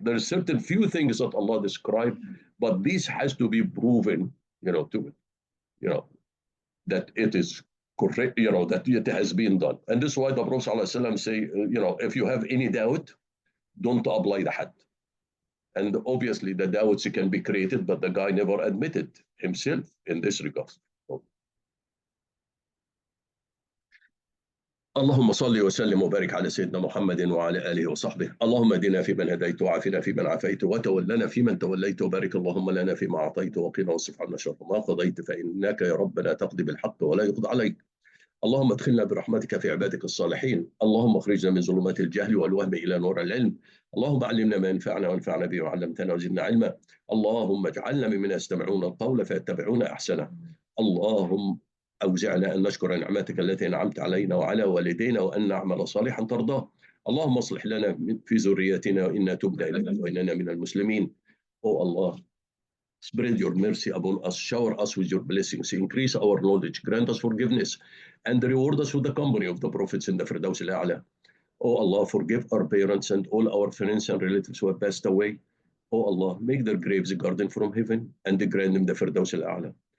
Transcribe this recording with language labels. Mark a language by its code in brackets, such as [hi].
[en] There are certain few things that Allah described, but this has to be proven, to it, you know, that it is correct, that it has been done. And this is why the Prophet ﷺ say, if you have any doubt, don't apply the had. And obviously the doubts can be created, but the guy never admitted himself in this regard. [ar] اللهم صل وسلم وبارك على سيدنا محمد وعلى آله وصحبه. اللهم اهدنا فيمن هديت وعافنا فيمن عافيت وتولنا فيمن توليت وبارك اللهم لنا فيما أعطيت وقنا واصرف عنا شر ما قضيت فإنك يا ربنا تقضي بالحق ولا يقضى عليك. اللهم ادخلنا برحمتك في عبادك الصالحين. اللهم اخرجنا من ظلمات الجهل والوهم إلى نور العلم. اللهم علمنا ما ينفعنا وانفعنا به وعلمتنا وزدنا علما. اللهم اجعلنا ممن يستمعون القول فيتبعون أحسنه. اللهم أوزعنا أن نشكر نعمتك التي أنعمت علينا وعلى والدينا وأن نعمل صالحا ترضاه. اللهم اصلح لنا في ذريتنا وإنا تبنا إليك وإننا من المسلمين. [en] Oh Allah, spread your mercy upon us, shower us with your blessings, increase our knowledge, grant us forgiveness, and reward us with the company of the prophets in the Firdaus al-A'la. Oh Allah, forgive our parents and all our friends and relatives who have passed away. Oh Allah, make their graves a garden from heaven and grant them the Firdaus al-A'la.